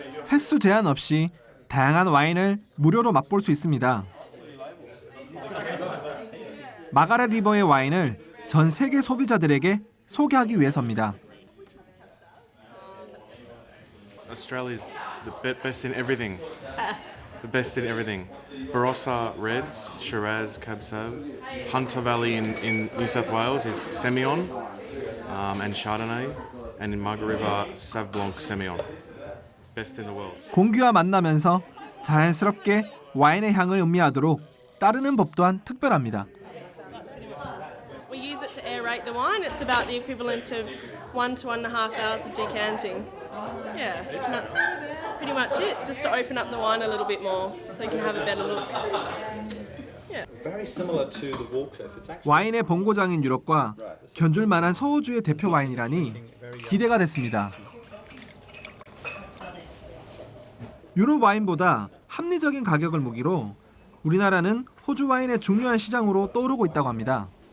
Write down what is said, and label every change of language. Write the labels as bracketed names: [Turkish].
[Korean] 횟수 제한 없이 다양한 와인을 무료로 맛볼 수 있습니다. 마가렛 리버의 와인을 전 세계 소비자들에게 소개하기 위해서입니다. [English] Australia's the best in everything. The best in everything. Barossa Reds, Shiraz, Cab Sav. Hunter Valley in New South Wales is Semillon and Chardonnay. And in Margaret River, Sauv Blanc Semillon. Best in the world. [Korean] 공기와 만나면서 자연스럽게 와인의 향을 음미하도록 따르는 법 또한 특별합니다. [English] We use it to aerate the wine. It's about the equivalent of 1 to 1.5 hours of decanting. Yeah, and that's pretty much it. Just to open up the wine a little bit more, so you can have a better look. Yeah. Very similar to the Wallcliff. It's actually [Korean] 와인의 본고장인 유럽과 견줄 만한 서호주의 대표 와인이라니 기대가 됐습니다. 유럽 와인보다 합리적인 가격을 무기로 우리나라는 호주 와인의 중요한 시장으로 떠오르고 있다고 합니다.